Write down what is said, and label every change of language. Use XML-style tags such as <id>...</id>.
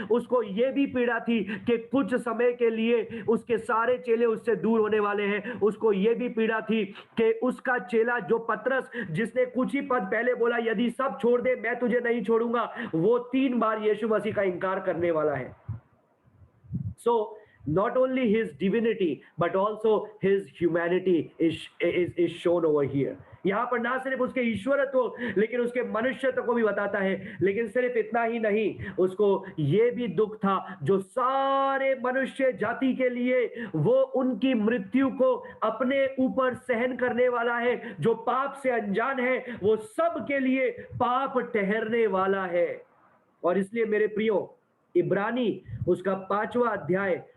<hi>उसको ये भी पीड़ा थी कि कुछ समय के लिए उसके सारे चेले उससे दूर होने वाले हैं। उसको ये भी पीड़ा थी कि उसका चेला जो पतरस, जिसने कुछ ही पद पहले बोला, यदि सब छोड़ दे मैं तुझे नहीं छोड़ूंगा, वो 3 बार यीशु मसीह का इनकार करने वाला है।</hi> <en>So not only his divinity but also his humanity is shown over here.</en> <hi>यहां पर ना सिर्फ उसके ईश्वरत्व लेकिन उसके मनुष्यत्व को भी बताता है। लेकिन सिर्फ इतना ही नहीं, उसको ये भी दुख था जो सारे मनुष्य जाति के लिए वो उनकी मृत्यु को अपने ऊपर सहन करने वाला है। जो पाप से अनजान है वो सब के लिए पाप ठहरने वाला है। और इसलिए मेरे प्रियो, इब्रानी उसका 5वां अध्याय</hi>